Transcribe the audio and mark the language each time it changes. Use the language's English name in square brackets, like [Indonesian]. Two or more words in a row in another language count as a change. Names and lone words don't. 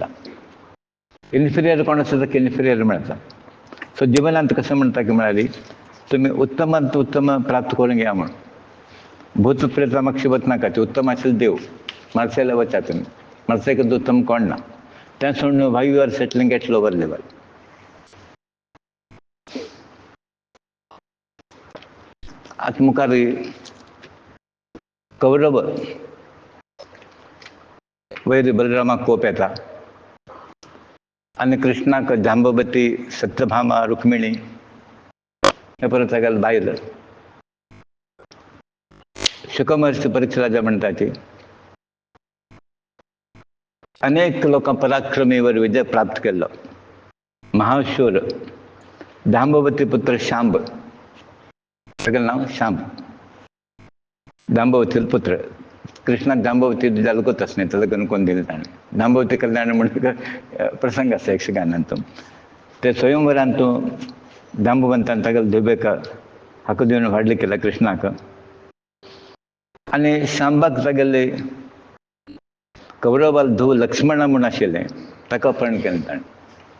[Konkani] इन्फिरियर कोण आसा ताका इन्फिरियर मेळटा. सो जिवनांत कशें म्हणटा की म्हळ्यार तुमी उत्तमांत उत्तम प्राप्त करून घ्या म्हूण. भूत प्रेता म्हाका वचनाका. उत्तम आशिल्लो देव मार्सेला वचा तुमी. मार्सेक उत्तम कोण ना. तें सोडून [English] why you are settling at lower level. [Konkani] आतां मुखार कौरव वयर बलरामाक कोप येता आनी कृष्णाक जांबवती सत्यभामा रुक्मिणी हे परत तागेले बायल शुकमहर्षी परीक्षा राजा म्हणटा की अनेक लोकां पराक्रमीवर विजय प्राप्त केलो. महाशूर जांबवती पुत्र शांब, सगळं नाव शांब, जांबवती पुत्र. कृष्णाक जांबवती जालगोतच नाही तर लग्न कोण दिलं ताणें. जांबवती कल्याण म्हणून प्रसंग आसा यक्षगानांतून. ते स्वयंवरांतून जांबवंतान तागेलो धुबेका हाको दिवन व्हडली केला कृष्णाक. आनी शांबाक तागेले कौरवाल धुव लक्ष्मणा म्हूण आशिल्लें ताका अपहरण केलें ताणें.